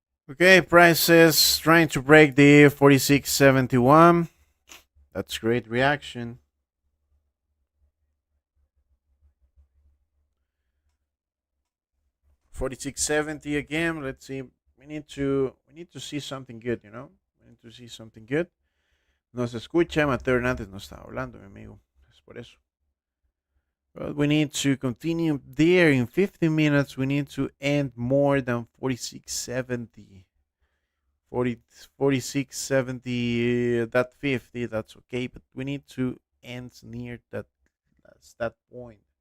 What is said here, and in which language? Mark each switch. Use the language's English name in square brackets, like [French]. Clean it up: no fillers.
[English] Okay, price is trying to break the 46.71. That's great reaction. 46.70 again. Let's see. We need to see something good, you know? We need to see something good. [Spanish] No se escucha, Mateo Hernández no está hablando, mi amigo. Es por eso. [English] But we need to continue there in 50 minutes. We need to end more than 46.70. 46.70, that 50, that's okay. But we need to end near that point.